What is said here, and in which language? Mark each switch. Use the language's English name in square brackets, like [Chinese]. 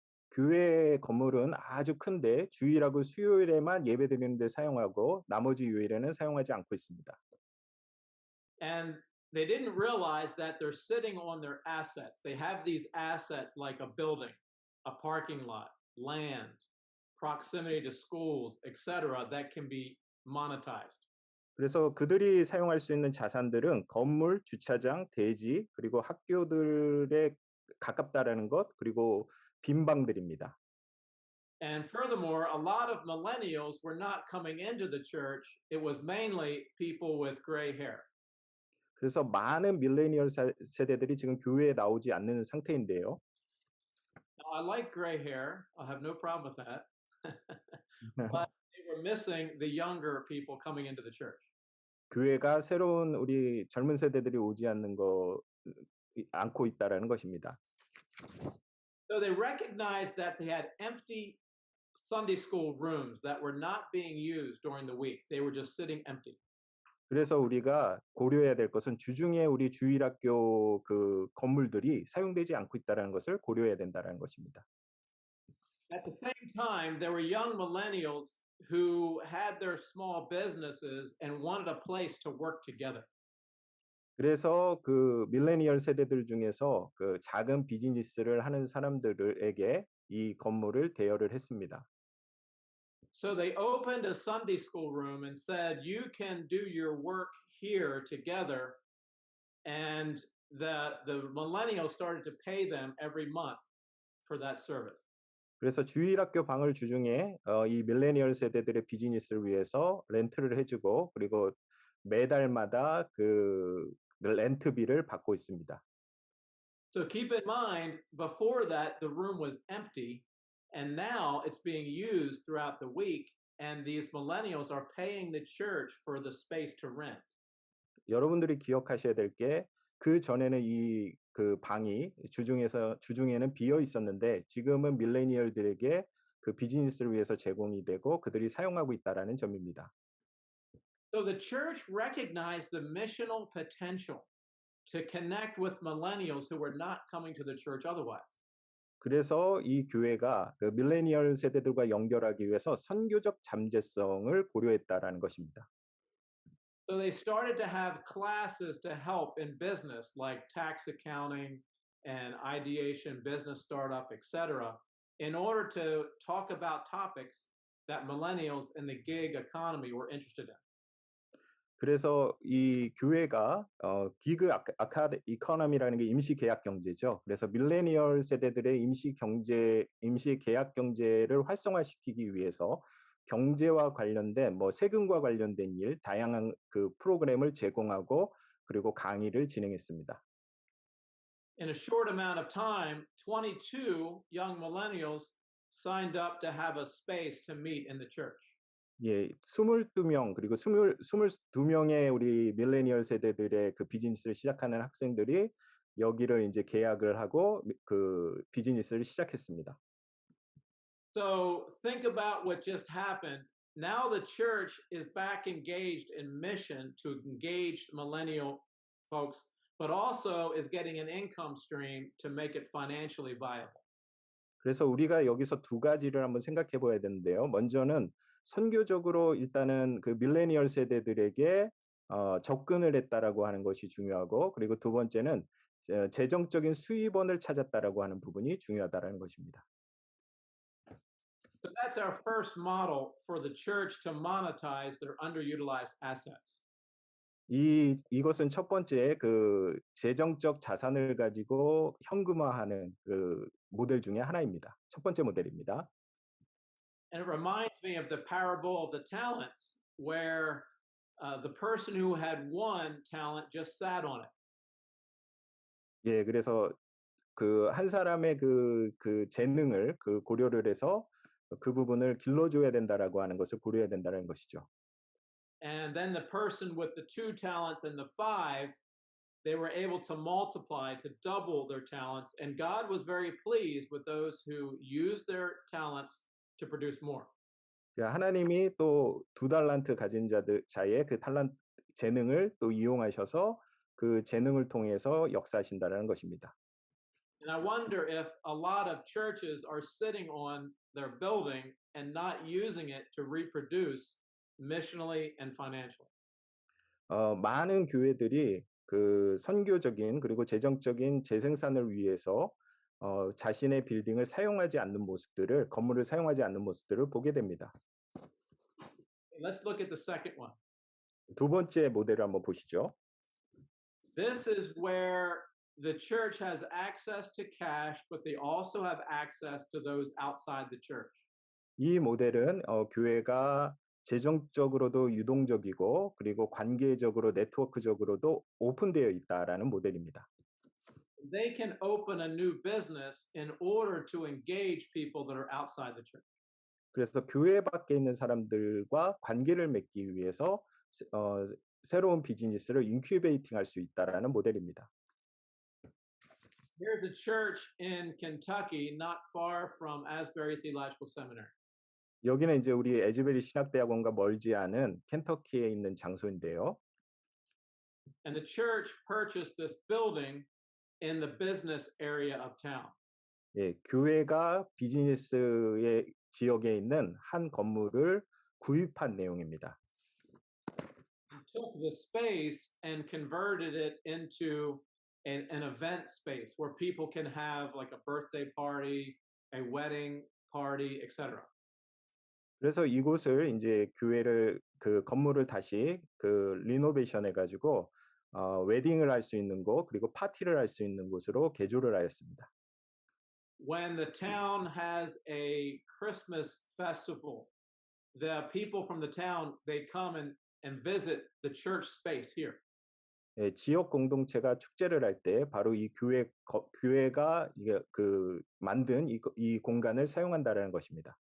[Korean] 교회 건물은 아주 큰데 주일하고 수요일에만 예배드리는 데 사용하고 나머지 요일에는 사용하지 않고 있습니다. [English] And they didn't realize that they're sitting on their assets. They have these assets like a building, a parking lot, land, proximity to schools, etc., that can be monetized. [Korean] 그래서 그들이 사용할 수 있는 자산들은 건물, 주차장, 대지, 그리고 학교들에 가깝다라는 것, 그리고 빈방들입니다. [English] And furthermore, a lot of millennials were not coming into the church. It was mainly people with gray hair. [Korean] 그래서 많은 밀레니얼 세대들이 지금 교회에 나오지 않는 상태인데요. [English] Now, I like gray hair. I have no problem with that. But they were missing the younger people coming into the church. [Korean] 교회가 새로운 우리 젊은 세대들이 오지 않고 있다라는 것입니다. [English] So they recognized that they had empty Sunday school rooms that were not being used during the week. They were just sitting empty. [Korean] 그래서 우리가 고려해야 될 것은 주중에 우리 주일학교 그 건물들이 사용되지 않고 있다는 것을 고려해야 된다는 것입니다. [English] At the same time, there were young millennials who had their small businesses and wanted a place to work together. [Korean] 그래서 그 밀레니얼 세대들 중에서 그 작은 비즈니스를 하는 사람들에게 이 건물을 대여를 했습니다. [English] So they opened a Sunday school room and said, you can do your work here together. And the millennials started to pay them every month for that service. [Korean] 그래서 주일학교 방을 주중에 이 밀레니얼 세대들의 비즈니스를 위해서 렌트를 해주고 그리고 매달마다 그 렌트비를 받고 있습니다. [English] So keep in mind, before that, the room was empty, and now it's being used throughout the week, and these millennials are paying the church for the space to rent. [Korean] 여러분들이 기억하셔야 될 게 그 전에는 그 방이 주중에는 비어 있었는데 지금은 밀레니얼들에게 그 비즈니스를 위해서 제공이 되고 그들이 사용하고 있다라는 점입니다. [English] So the church recognized the missional potential to connect with millennials who were not coming to the church otherwise. [Korean] 그래서 이 교회가 그 밀레니얼 세대들과 연결하기 위해서 선교적 잠재성을 고려했다라는 것입니다. [English] So they started to have classes to help in business, like tax accounting and ideation, business startup, etc., in order to talk about topics that millennials in the gig economy were interested in. [Korean] 그래서 이 교회가 기그 아카드 이코노미라는 게 임시 계약 경제죠. 그래서 밀레니얼 세대들의 임시 계약 경제를 활성화시키기 위해서 경제와 관련된 뭐 세금과 관련된 일 다양한 그 프로그램을 제공하고 그리고 강의를 진행했습니다. [English] In a short amount of time, 22 young millennials signed up to have a space to meet in the church. [Korean] 예, 22명 그리고 22명의 우리 밀레니얼 세대들의 그 비즈니스를 시작하는 학생들이 여기를 이제 계약을 하고 그 비즈니스를 시작했습니다. [English] So think about what just happened. Now the church is back engaged in mission to engage millennial folks, but also is getting an income stream to make it financially viable. [Korean] 그래서 우리가 여기서 두 가지를 한번 생각해 봐야 되는데요. 먼저는 선교적으로 일단은 그 밀레니얼 세대들에게 접근을 했다라고 하는 것이 중요하고 그리고 두 번째는 재정적인 수입원을 찾았다라고 하는 부분이 중요하다라는 것입니다. [English] So that's our first model for the church to monetize their underutilized assets. [Korean] 이것은 첫 번째 그 재정적 자산을 가지고 현금화하는 그 모델 중에 하나입니다. 첫 번째 모델입니다. [English] And it reminds me of the parable of the talents, where the person who had one talent just sat on it. [Korean] 예, 그래서 그 한 사람의 그 재능을 그 고려를 해서 그 부분을 길러줘야 된다라고 하는 것을 고려해야 된다는 것이죠. [English] And then the person with the 2 talents and the 5, they were able to multiply, to double their talents. And God was very pleased with those who used their talents to produce more. [Korean] 하나님이 또 2달란트 가진 자의 그 재능을 또 이용하셔서 그 재능을 통해서 역사하신다는 것입니다. [English] And I wonder if a lot of churches are sitting on their building and not using it to reproduce missionally and financially. [Korean] 많은 교회들이 그 선교적인 그리고 재정적인 재생산을 위해서 자신의 빌딩을 사용하지 않는 모습들을 건물을 사용하지 않는 모습들을 보게 됩니다. [English] Let's look at the second one. [Korean] 두 번째 모델을 한번 보시죠. [English] This is where the church has access to cash, but they also have access to those outside the church. [Korean] 이 모델은 교회가 재정적으로도 유동적이고 그리고 관계적으로 네트워크적으로도 오픈되어 있다라는 모델입니다. [English] They can open a new business in order to engage people that are outside the church. [Korean] 그래서 교회 밖에 있는 사람들과 관계를 맺기 위해서 새로운 비즈니스를 인큐베이팅 할 수 있다라는 모델입니다. [English] Here's a church in Kentucky, not far from Asbury Theological Seminary. [Korean] 여기는 이제 우리 에즈베리 신학대학원과 멀지 않은 켄터키에 있는 장소인데요. [English] And the church purchased this building in the business area of town. [Korean] 예, 교회가 비즈니스의 지역에 있는 한 건물을 구입한 내용입니다. [English] Took the space and converted it into an event space where people can have like a birthday party, a wedding party, etc. [Korean] 그래서 이곳을 이제 교회를 그 건물을 다시 그 리노베이션 해가지고 웨딩을 할 수 있는 곳 그리고 파티를 할 수 있는 곳으로 개조를 하였습니다. [English] When the town has a Christmas festival, the people from the town they come and visit the church space here. [Korean] 예, 지역 공동체가 축제를 할 때 바로 이 교회가 이게 그 만든 이 공간을 사용한다라는 것입니다.